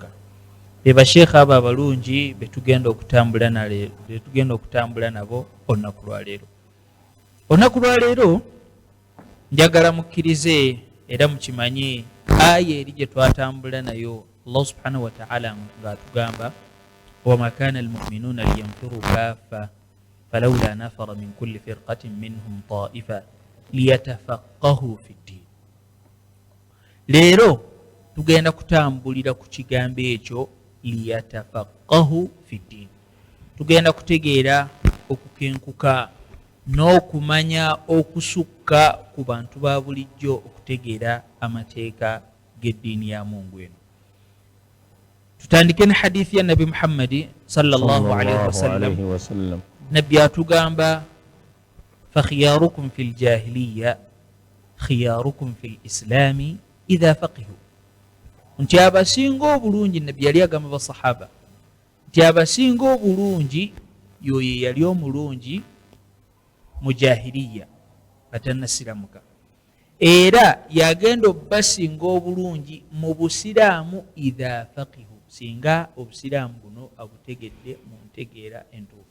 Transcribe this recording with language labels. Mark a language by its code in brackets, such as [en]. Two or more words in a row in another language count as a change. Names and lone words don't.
[lg] Beba Sheikh abo abalungi betugenda okutambula nabo olunaku lwaleero. Olunaku lwaleero njagala mukkirize era mukimanyi aya eri gye twatambula nayo Allah [ar] سبحانه وتعالى [lg] ng'atugamba [ar] وما كان المؤمنون لينفروا كافة فلولا نفر من كل فرقة منهم طائفة ليتفقهوا في الدين. [lg] leero tugenda kutambulira ku kigambo ekyo [ar] ليتفقهوا في الدين. [lg] Tugenda kutegeera okukenkuka n'okumanya okusukka ku bantu ba bulijjo okutegeera amateeka g'eddiini ya Mungu eno. Tutandike ne hadithi ya Nabi Muhammadi [ar] صلى الله عليه وسلم. [lg] Nabbi atugamba [ar] فخياركم في الجاهلية خياركم في الإسلام إذا فقهوا. [lg] Nti abasinga obulungi, Nabbi yali agamba basahaba nti abasinga obulungi yoye yali omulungi mu jahiliya batannasiramuka, era yagenda obasinga obulungi mu busiraamu [ar] إذا فقهوا, [lg] singa obusiraamu buno abutegedde mu ntegeera entuufu.